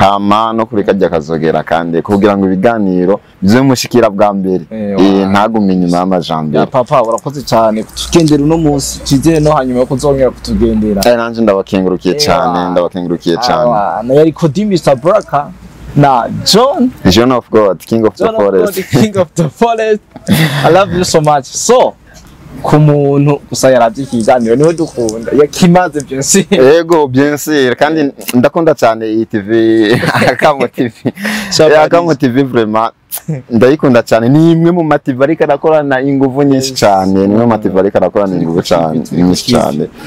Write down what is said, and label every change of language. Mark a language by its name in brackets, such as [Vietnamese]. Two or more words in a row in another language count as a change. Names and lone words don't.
[Rundi] hama no kuri kajya kazogera kandi kugira ngo ibiganiro bize mushikira bwa mbere ntagume inyuma y'amajambo papa urakoze cyane tugendera uno munsi kizere no hanyuma ko uzongera kutugendera nanje ndabakengurukiye cyane na yari Kodi Mr Braka na John [English] of God, King of the Forest. I love you so much. So, [Rundi] ku muntu gusa yaravye ikiganiro niwe dukunda yakimaze byose yego [French] bien sûr [Rundi] kandi ndakunda cyane iyi TV Kamo TV Kamo TV vraiment ndayikunda cyane ni imwe mu mativa ariko arakorana inguvu nyinshi cyane nimwe mativa ariko arakorana inguvu cyane nyinshi cyane